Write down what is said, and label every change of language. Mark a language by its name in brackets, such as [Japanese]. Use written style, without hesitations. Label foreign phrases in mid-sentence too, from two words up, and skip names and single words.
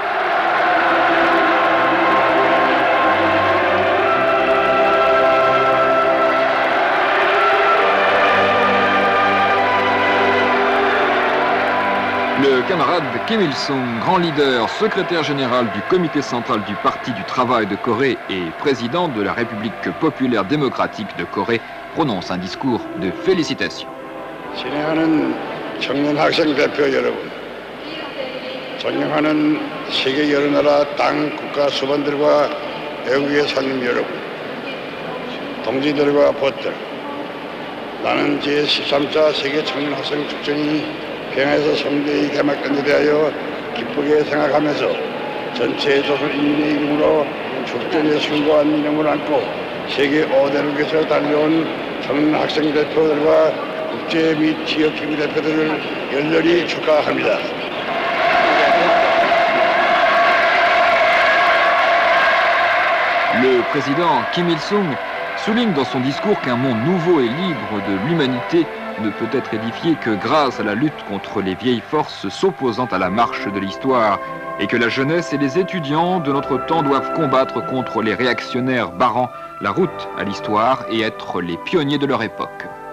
[French] Le camarade Kim Il-sung, grand leader, secrétaire général du comité central du Parti du travail de Corée et président de la République populaire démocratique de Corée, prononce un discours de félicitations. [Korean] 진행하는 청년 학생 대표 여러분, 존경하는 세계 여러 나라 땅 국가 수반들과 외국의 상임 여러분, 동지들과 보들, 나는 제13차 세계 청년 학생 축전이 평양에서 성대히 개막된 데 대하여 기쁘게 생각하면서 전체 조선 인민의 이름으로 축전에 숭고한 이념을 안고 세계 5대국에서 달려온 청년 학생 대표들과 국제 및 지역 기구 대표들을 열렬히 축하합니다. [French] Le président Kim Il-sung souligne dans son discours qu'un monde nouveau et libre de l'humanité ne peut être édifié que grâce à la lutte contre les vieilles forces s'opposant à la marche de l'histoire et que la jeunesse et les étudiants de notre temps doivent combattre contre les réactionnaires barrant la route à l'histoire et être les pionniers de leur époque.